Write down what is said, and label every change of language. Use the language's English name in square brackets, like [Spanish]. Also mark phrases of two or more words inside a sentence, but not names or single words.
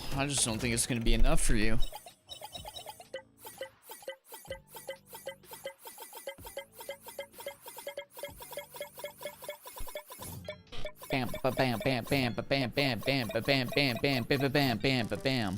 [English] I just don't think it's gonna be enough for you. Bam, ba bam, bam, bam, ba bam, bam, bam, ba bam, bam, bam, ba ba bam, bam, ba bam.